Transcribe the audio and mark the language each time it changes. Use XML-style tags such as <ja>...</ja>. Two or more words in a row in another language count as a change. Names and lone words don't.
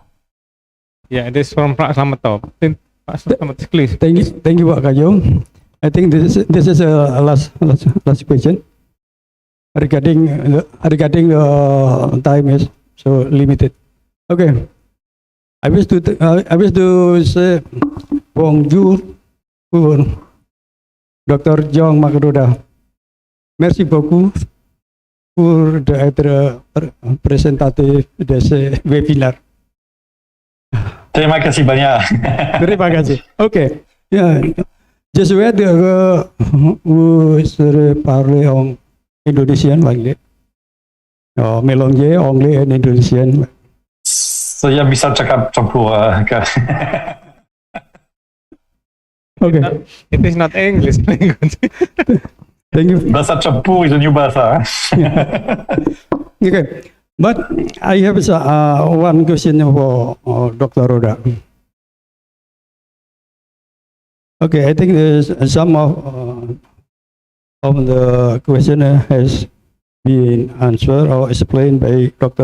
<en>Yeah, it is from Pak Slametto. Pak Slametto, please. Thank you, Pak Kayong. I think this is a last question regarding time is so limited. Okay, I wish to say</en> <fr>bonjour pour</fr> <en>Dr. John Makroda.</en> <fr>Merci beaucoup pour d'être présentatif de ce webinaire.</fr> <id>Terima kasih banyak. Terima kasih.</id> <en>Okay. Yeah.</en> <fr>Je souhaite vous parler en indonésien lagi. Mélanger anglais et indonésien.</fr> <id>Saya bisa cakap campur.</id> <en>Okay. It is not English language. Thank you.</en> <id>Bahasa campur</id> <en>is a new bahasa. Okay, but I have one question for Dr. Roda. Okay, I think some of the question has been answered or explained by Dr.</en>